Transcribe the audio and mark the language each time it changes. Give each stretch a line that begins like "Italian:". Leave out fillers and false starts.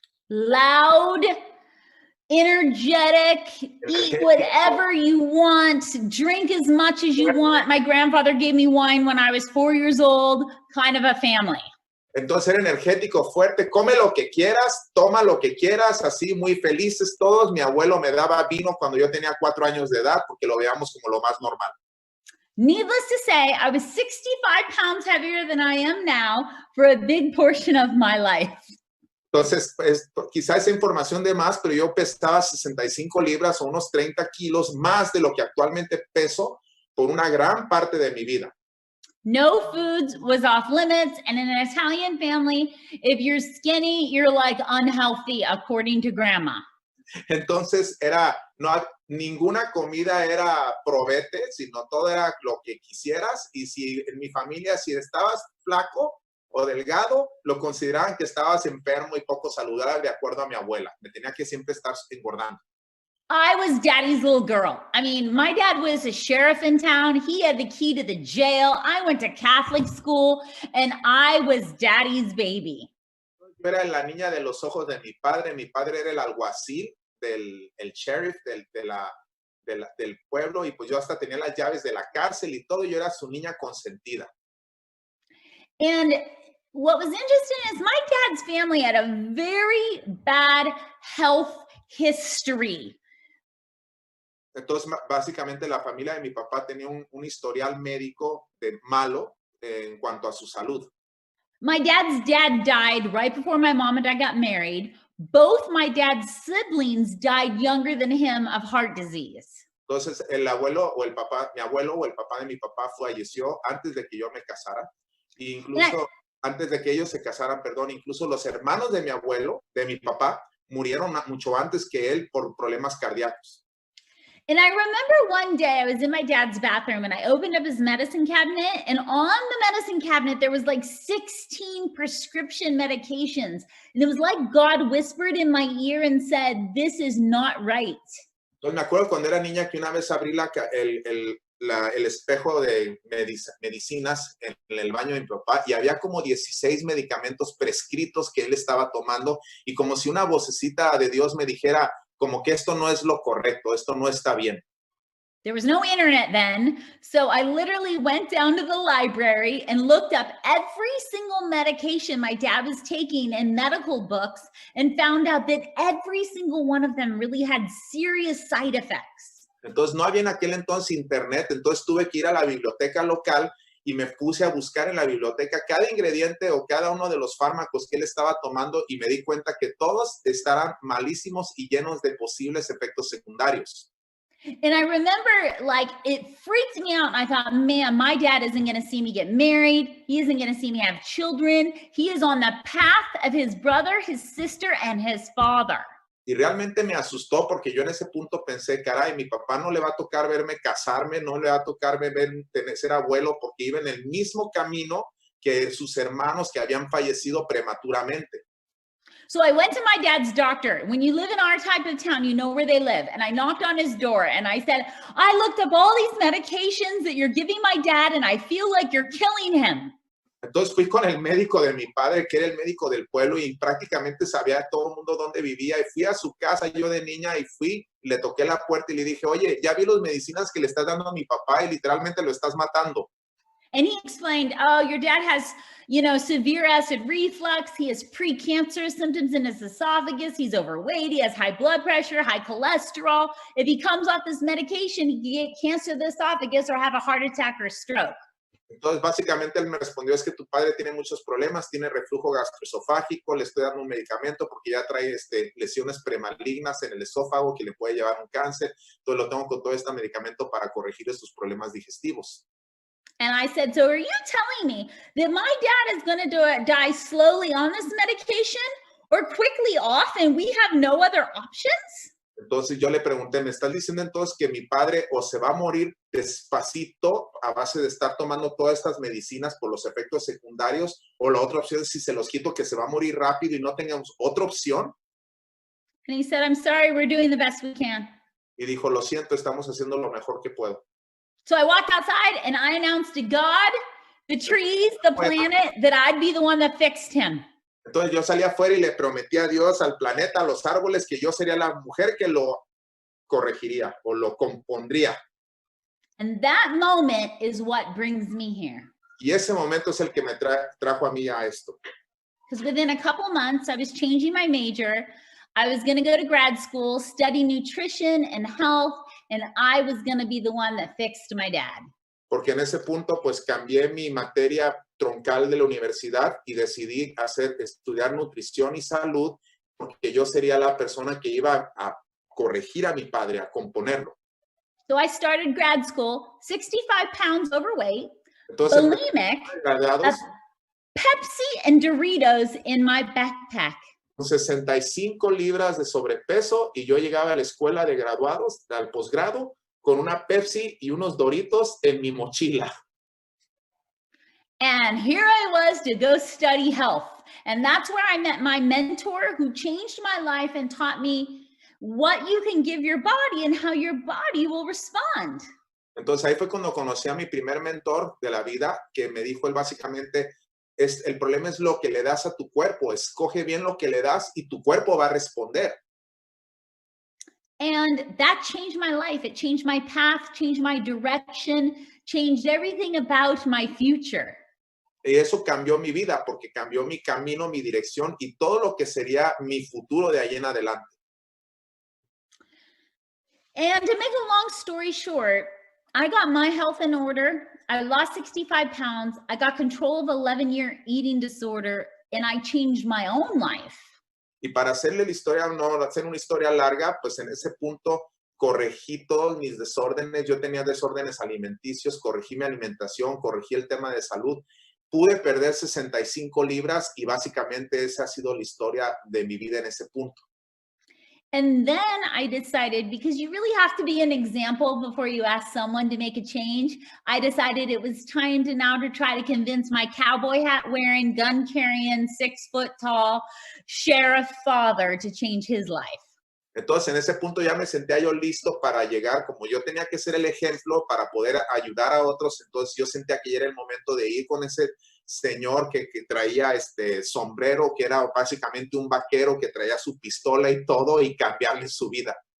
English: Loud, energetic, eat whatever you want, drink as much as you want. My grandfather gave me wine when I was 4 years old, kind of a family.
Spanish: Entonces era energético, fuerte, come lo que quieras, toma lo que quieras, así muy felices todos. Mi abuelo me daba vino cuando yo tenía 4 años de edad, porque lo veíamos como lo más normal.
English: Needless to say, I was 65 pounds heavier than I am now for a big portion of my life.
Spanish: Entonces, quizá esa información de más, pero yo pesaba 65 libras o unos 30 kilos más de lo que actualmente peso por una gran parte de mi vida.
English: No foods was off limits, and in an Italian family, if you're skinny, you're like unhealthy, according to grandma.
Spanish: Entonces, ninguna comida era probete, sino todo era lo que quisieras, y si en mi familia, si estabas flaco o delgado, lo consideraban que estabas enfermo y poco saludable, de acuerdo a mi abuela. Me tenía que siempre estar engordando.
English: I was daddy's little girl. I mean, my dad was a sheriff in town. He had the key to the jail. I went to Catholic school and I was daddy's baby.
Spanish: Yo era la niña de los ojos de mi padre. Mi padre era el alguacil el sheriff del pueblo y pues yo hasta tenía las llaves de la cárcel y todo. Yo era su niña consentida.
English: And what was interesting is my dad's family had a very bad health history.
Spanish: Entonces, básicamente la familia de mi papá tenía un historial médico malo en cuanto a su salud.
English: My dad's dad died right before my mom and I got married. Both my dad's siblings died younger than him of heart disease.
Spanish: Entonces, mi abuelo o el papá de mi papá falleció antes de que yo me casara. E incluso antes de que ellos se casaran, perdón, incluso los hermanos de mi abuelo, de mi papá, murieron mucho antes que él por problemas cardíacos.
English: And I remember one day I was in my dad's bathroom and I opened up his medicine cabinet, and on the medicine cabinet, there was like 16 prescription medications. And it was like God whispered in my ear and said, "This is not right."
Spanish: Entonces me acuerdo cuando era niña que una vez abrí el espejo de medicinas en el baño de mi papá y había como 16 medicamentos prescritos que él estaba tomando y como si una vocecita de Dios me dijera como que esto no es lo correcto, esto no está bien.
English: There was no internet then, so I literally went down to the library and looked up every single medication my dad was taking in medical books and found out that every single one of them really had serious side effects.
Spanish: Entonces no había en aquel entonces internet, entonces tuve que ir a la biblioteca local y me puse a buscar en la biblioteca cada ingrediente o cada uno de los fármacos que él estaba tomando y me di cuenta que todos estaban malísimos y llenos de posibles efectos secundarios.
English: And I remember, like, it freaked me out. I thought, man, my dad isn't going to see me get married. He isn't going to see me have children. He is on the path of his brother, his sister, and his father.
Spanish: Y realmente me asustó porque yo en ese punto pensé, caray, mi papá no le va a tocar verme casarme, no le va a tocar ser abuelo porque iba en el mismo camino que sus hermanos que habían fallecido prematuramente.
English: So I went to my dad's doctor. When you live in our type of town, you know where they live. And I knocked on his door and I said, I looked up all these medications that you're giving my dad and I feel like you're killing him.
Spanish: Entonces fui con el médico de mi padre, que era el médico del pueblo y prácticamente sabía todo el mundo dónde vivía. Y fui a su casa yo de niña y le toqué la puerta y le dije, oye, ya vi las medicinas que le estás dando a mi papá y literalmente lo estás matando.
English: And he explained, oh, your dad has, severe acid reflux. He has precancerous symptoms in his esophagus. He's overweight. He has high blood pressure, high cholesterol. If he comes off this medication, he can get cancer of the esophagus or have a heart attack or stroke.
Spanish: Entonces, básicamente, él me respondió, es que tu padre tiene muchos problemas, tiene reflujo gastroesofágico, le estoy dando un medicamento porque ya trae lesiones premalignas en el esófago que le puede llevar un cáncer. Entonces, lo tengo con todo este medicamento para corregir estos problemas digestivos.
English: And I said, so are you telling me that my dad is going to die slowly on this medication or quickly off and we have no other options?
Spanish: Entonces yo le pregunté, ¿me estás diciendo entonces que mi padre o se va a morir despacito a base de estar tomando todas estas medicinas por los efectos secundarios? O la otra opción es si se los quito que se va a morir rápido y no tengamos otra opción.
English: And he said, I'm sorry, we're doing the best we can.
Spanish: Y dijo, lo siento, estamos haciendo lo mejor que puedo.
English: So I walked outside and I announced to God, the trees, the planet, that I'd be the one that fixed him.
Spanish: Entonces yo salí afuera y le prometí a Dios, al planeta, a los árboles, que yo sería la mujer que lo corregiría o lo compondría.
English: And that moment is what brings me here.
Spanish: Y ese momento es el que me trajo a mí a esto.
English: Because within a couple months, I was changing my major. I was going to go to grad school, study nutrition and health, and I was going to be the one that fixed my dad.
Spanish: Porque en ese punto, pues, cambié mi materia troncal de la universidad y decidí estudiar nutrición y salud porque yo sería la persona que iba a corregir a mi padre, a componerlo.
English: So I started grad school, 65 pounds overweight,
Spanish: Entonces,
English: bulimic, Pepsi and Doritos in my backpack.
Spanish: 65 libras de sobrepeso y yo llegaba a la escuela de graduados, al posgrado, con una Pepsi y unos Doritos en mi mochila.
English: And here I was to go study health. And that's where I met my mentor who changed my life and taught me what you can give your body and how your body will respond.
Spanish: Entonces ahí fue cuando conocí a mi primer mentor de la vida, que me dijo él básicamente, el problema es lo que le das a tu cuerpo, escoge bien lo que le das y tu cuerpo va a responder.
English: And that changed my life. It changed my path, changed my direction, changed everything about my future.
Spanish: Y eso cambió mi vida porque cambió mi camino, mi dirección y todo lo que sería mi futuro de ahí en adelante.
English: And to make a long story short, I got my health in order. I lost 65 pounds. I got control of 11-year eating disorder, and I changed my own life.
Spanish: Y para hacerle la historia, no hacer una historia larga, pues en ese punto corregí todos mis desórdenes. Yo tenía desórdenes alimenticios, corregí mi alimentación, corregí el tema de salud. Pude perder 65 libras y básicamente esa ha sido la historia de mi vida en ese punto.
English: And then I decided, because you really have to be an example before you ask someone to make a change, I decided it was time to now to try to convince my cowboy hat wearing, gun carrying, 6 foot tall sheriff father to change his life.
Spanish: Entonces, en ese punto ya me sentía yo listo para llegar, como yo tenía que ser el ejemplo para poder ayudar a otros, entonces yo sentía que ya era el momento de ir con ese señor que traía este sombrero, que era básicamente un vaquero, que traía su pistola y todo, y cambiarle su vida.